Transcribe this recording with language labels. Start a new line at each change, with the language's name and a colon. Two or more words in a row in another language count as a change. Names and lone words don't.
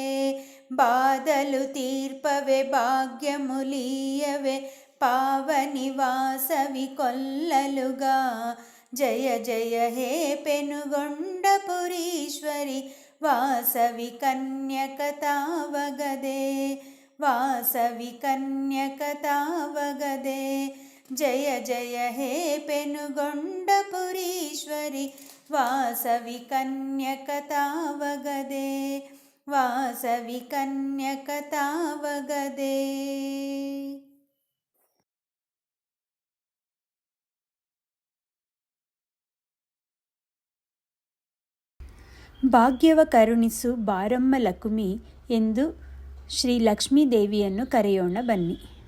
Telugu: బాధలు తీర్పవే భాగ్యములీయవే పావని వాసవి కొల్లలుగా, జయ జయ హే పెనుగొండపురీశ్వరి వాసవి కన్యక తావగదే, వాసవి కన్యక తావగదే. జయ జయ హే పెనుగొండపురీశ్వరి వాసవి కన్యక తావగదే, వాసవి కన్యక తావగదే.
Kannada: ಭಾಗ್ಯವ ಕರುಣಿಸು ಬಾರಮ್ಮ ಲಕುಮಿ ಎಂದು ಶ್ರೀ ಲಕ್ಷ್ಮೀದೇವಿಯನ್ನು ಕರೆಯೋಣ ಬನ್ನಿ.